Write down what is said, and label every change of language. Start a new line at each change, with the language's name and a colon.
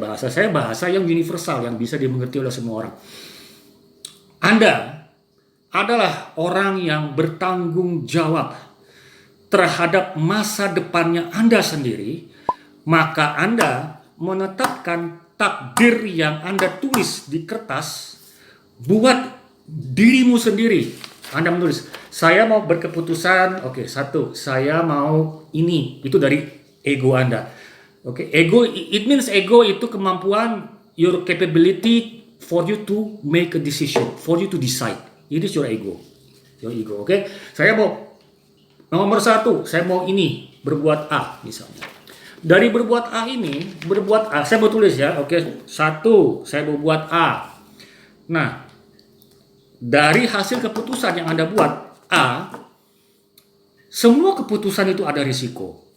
Indonesian: Bahasa saya bahasa yang universal, yang bisa dimengerti oleh semua orang. Anda adalah orang yang bertanggung jawab terhadap masa depannya Anda sendiri. Maka Anda menetapkan takdir yang Anda tulis di kertas buat dirimu sendiri. Anda menulis, saya mau berkeputusan, oke, 1, saya mau ini. Itu dari ego Anda.
English: Oke, ego, it means ego
Indonesian: itu kemampuan,
English: your capability for you to make a decision, for you to decide. It is your ego. Your ego, oke.
Indonesian: Saya mau nomor 1, saya mau ini, berbuat A misalnya. Dari berbuat A ini, saya mau tulis ya, oke. 1, saya mau buat A. Nah, dari hasil keputusan yang Anda buat A, semua keputusan itu ada risiko.